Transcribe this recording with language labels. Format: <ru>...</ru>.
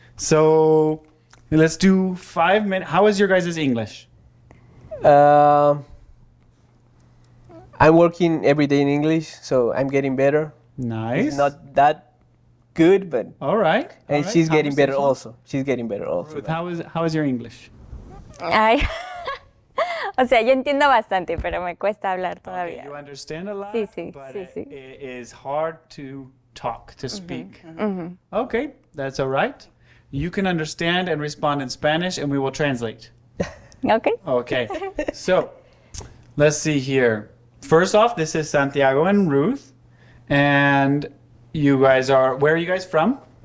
<en>So let's do 5 minutes. How is your guys' English? I'm working every day in English, so I'm getting better. Nice. It's not that good, but All right. and she's getting better also. She's getting better also. Ruth, how is your English? Ay.</en> <es>O sea, yo entiendo bastante, pero me cuesta hablar</es> <en>Okay,</en> <es>todavía.</es> <en>you understand a lot,</en> <es>Sí, sí,</es> <en>but</en> <es>sí, sí.</es> <en>it is hard to talk, to speak. Okay, that's all right. You can understand and respond in Spanish, and we will translate. ¿Ok? Okay, so let's see here. First off, this is Santiago and Ruth, and you guys are, where are you guys from?</en>